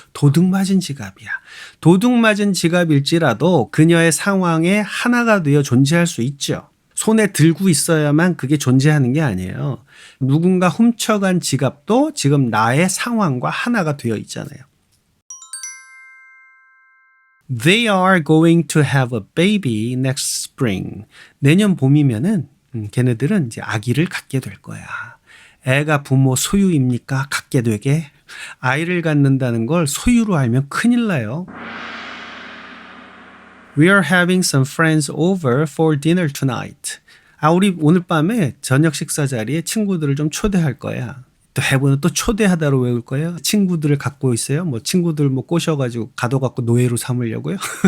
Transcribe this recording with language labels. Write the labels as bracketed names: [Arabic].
[Korean] 도둑 맞은 지갑이야. 도둑 맞은 지갑일지라도 그녀의 상황에 하나가 되어 존재할 수 있죠. 손에 들고 있어야만 그게 존재하는 게 아니에요. 누군가 훔쳐간 지갑도 지금 나의 상황과 하나가 되어 있잖아요. [English] They are going to have a baby next spring. [Korean] 내년 봄이면은 걔네들은 이제 아기를 갖게 될 거야. 애가 부모 소유입니까? 갖게 되게? 아이를 갖는다는 걸 소유로 알면 큰일 나요. [English] We are having some friends over for dinner tonight. [Korean] 우리 오늘 밤에 저녁 식사 자리에 친구들을 좀 초대할 거야. 또 해보는 또 초대하다로 외울 거예요. 친구들을 갖고 있어요. 뭐 친구들 뭐 꼬셔가지고 가둬갖고 노예로 삼으려고요.